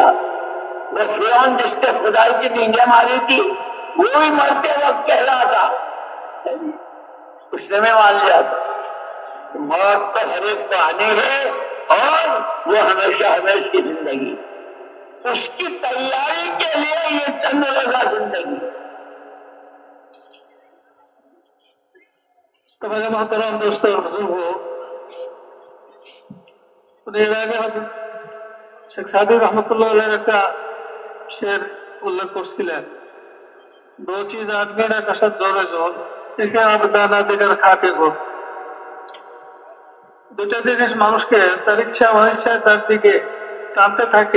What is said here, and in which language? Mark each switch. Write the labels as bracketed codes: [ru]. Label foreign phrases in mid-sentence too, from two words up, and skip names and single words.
[ur] وہ فرعون جس نے خدائی کی ڈینگیں ماری تھی، وہ بھی مرتے وقت کہہ رہا تھا، اس نے میں مان لیا تھا، موت تو ہر ایک کو آنی ہے، اور وہ ہمیشہ ہمیشہ کی زندگی، اس کی تیاری کے لیے یہ چند روزہ زندگی۔ تو میرے محترم دوستوں اور بزرگوں، [bn] শেখ সাদি রহমতুল্লাহ একটা শের উল্লেখ করছিলেন, দো চিজ আদমির আকাশে জোরে জোর একে আবদানা দিকের খাটে গোর। দুটা জিনিস মানুষকে তার ইচ্ছা অনিচ্ছায় তার দিকে টানতে থাকে।